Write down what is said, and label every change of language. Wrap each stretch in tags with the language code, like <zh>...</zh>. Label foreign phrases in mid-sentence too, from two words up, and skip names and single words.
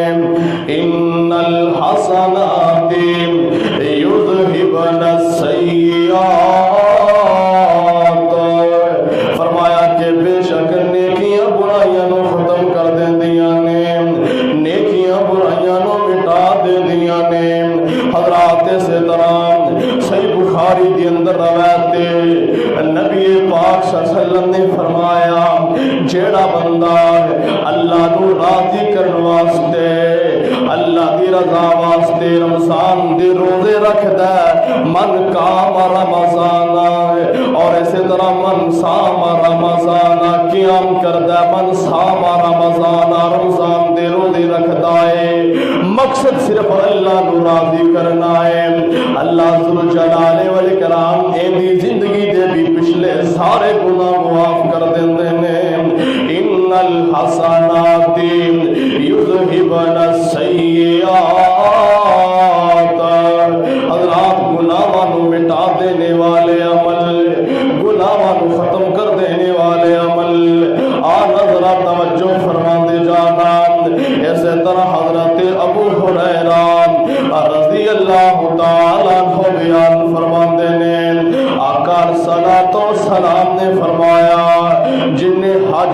<ar>ان الحسنات یذہبن السیئات,</ar> <pa>فرمایا کہ بے شک نیکیاں برائیاں نو ختم کر دیندیاں نے, نیکیاں برائیاں نو مٹا دیندیاں نے. حضرات سے طرح صحیح بخاری دی اندر روایت نبی پاک صلی اللہ علیہ وسلم نے فرمایا جیڑا بندہ اللہ نو راضی کرن واسطے, اللہ دی رضا واسطے رمضان دے روزے رکھدا ہے,</pa> <ar>من قام رمضان,</ar> <pa>اور اسی طرح</pa> <ar>من صام رمضان</ar> <pa>قیام کردا ہے,</pa> <ar>من صام رمضان</ar> <pa>رمضان دے روزے رکھدا ہے, مقصد صرف اللہ نو راضی کرنا ہے. اللہ ذوالجلال والاکرام دی زندگی دے بھی پچھلے سارے گناہ معاف کر دیندے نے.</pa> <ar>ان الحسنات یذہبن السیئات,</ar> <pa>حضرات گناہاں نو مٹا دینے والے عمل, گناہاں نو ختم کر دینے والے عمل. اور حضرات توجہ فرماندے جانا. اسی طرح حضرت ابو ہریرہ رضی اللہ تعالی عنہ بیان فرماندے نے آقا صلوات و سلام نے فرمایا جن نے</pa>